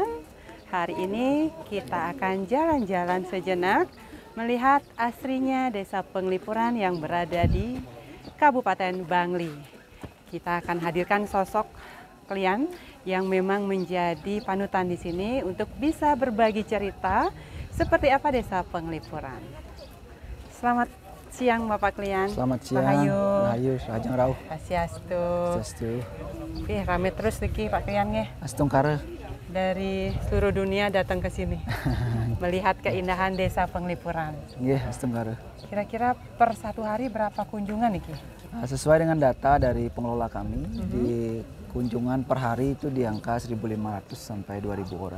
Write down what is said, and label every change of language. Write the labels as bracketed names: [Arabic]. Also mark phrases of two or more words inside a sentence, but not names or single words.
[Indonesian] Hari ini kita akan jalan-jalan sejenak melihat asrinya Desa Penglipuran yang berada di Kabupaten Bangli. Kita akan hadirkan sosok kalian yang memang menjadi panutan di sini untuk bisa berbagi cerita seperti apa Desa Penglipuran. Selamat siang Bapak Klian. Selamat siang. [Balinese] Rahayu, Rahajeng Rauh. [Indonesian] Swastiastu. Swastiastu. Rame terus niki Pak Klian ya. Astungkare. Dari seluruh dunia datang ke sini melihat keindahan Desa Penglipuran. [Balinese] Nggih, astungkare. [Indonesian] Kira-kira per satu hari berapa kunjungan niki? Sesuai dengan data dari pengelola kami, di kunjungan per hari itu di angka 1.500 sampai 2.000 orang.